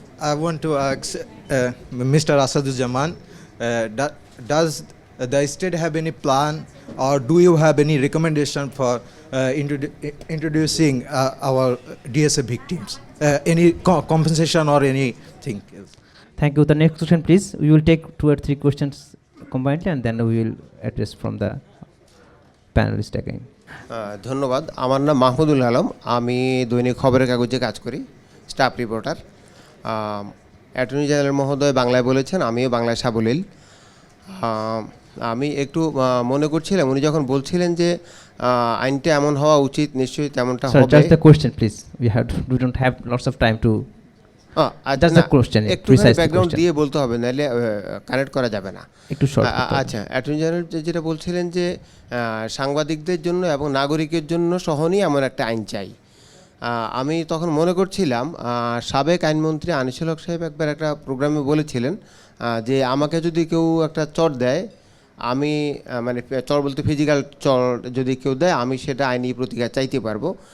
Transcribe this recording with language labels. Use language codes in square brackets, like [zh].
[en] I want to ask Mr. Asaduzzaman, does the state have any plan, or do you have any recommendation for introducing our DSA victims? Any compensation or anything else? Thank you. The next question, please. We will take 2 or 3 questions combined, and then we will address from the panelist again. [bn] ধন্যবাদ। আমার নাম মাহমুদুল আলম, আমি দৈনিক খবরের কাগজে কাজ করি, staff reporter. Attorney general মহোদয় বাংলায় বলেছেন, আমিও বাংলায় সাবলীল। আমি একটু মনে করছিলাম উনি যখন বলছিলেন যে আইনটা এমন হওয়া উচিত, নিশ্চয়ই তেমনটা হবে। [en] Sir, just the question, please. We don't have lots of time to. Just the question. [bn] একটু ব্যাকগ্রাউন্ড দিয়ে বলতে হবে, নাহলে কানেক্ট করা যাবে না। একটু শর্ট। আচ্ছা, অ্যাটর্নি জেনারেল যেটা বলছিলেন যে সাংবাদিকদের জন্য এবং নাগরিকের জন্য সহনীয় এমন একটা আইন চাই। আমি তখন মনে করছিলাম সাবেক আইনমন্ত্রী আনিসুল হক সাহেব একবার একটা প্রোগ্রামে বলেছিলেন যে আমাকে যদি কেউ একটা চট দেয়, আমি চর বলতে ফিজিক্যাল চর যদি কেউ দেয়, আমি সেটা আইনি প্রতিকার চাইতে পারবো।